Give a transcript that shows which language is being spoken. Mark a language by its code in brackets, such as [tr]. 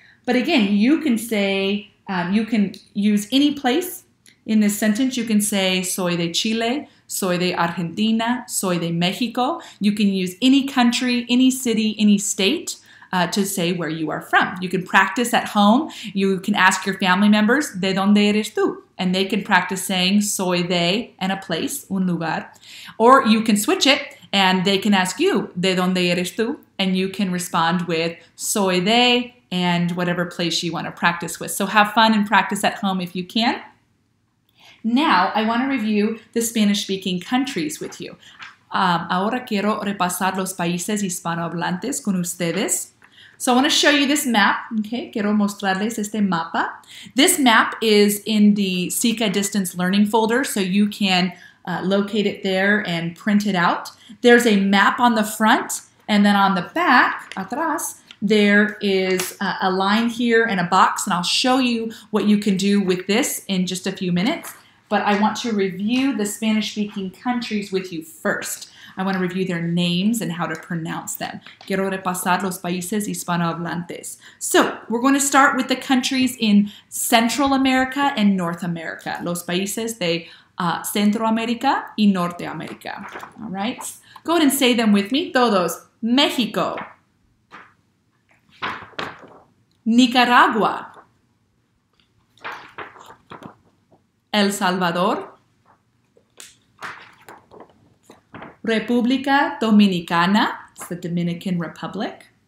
[en] But again, you can say, you can use any place in this sentence. You can say, [es] soy de Chile, soy de Argentina, soy de Mexico. [en] You can use any country, any city, any state to say where you are from. You can practice at home. You can ask your family members, [es] ¿de dónde eres tú? [en] And they can practice saying [es] soy de [en] and a place, [es] un lugar. [en] Or you can switch it and they can ask you, [es] ¿de dónde eres tú? [en] And you can respond with [es] soy de [en] and whatever place you want to practice with. So have fun and practice at home if you can. Now, I want to review the Spanish-speaking countries with you. [es] Ahora quiero repasar los países hispanohablantes con ustedes. [en] So I want to show you this map. [es] Okay, quiero mostrarles este mapa. [en] This map is in the SICA Distance Learning folder, so you can locate it there and print it out. There's a map on the front, and then on the back, [es] atrás, [en] there is a line here and a box, and I'll show you what you can do with this in just a few minutes. But I want to review the Spanish-speaking countries with you first. I want to review their names and how to pronounce them. [es] Quiero repasar los países hispanohablantes. [en] So we're going to start with the countries in Central America and North America. [es] Los países de Centroamérica y Norteamérica. [en] All right? Go ahead and say them with me. [es] Todos. México. Nicaragua. El Salvador. [en] República Dominicana, it's the Dominican Republic.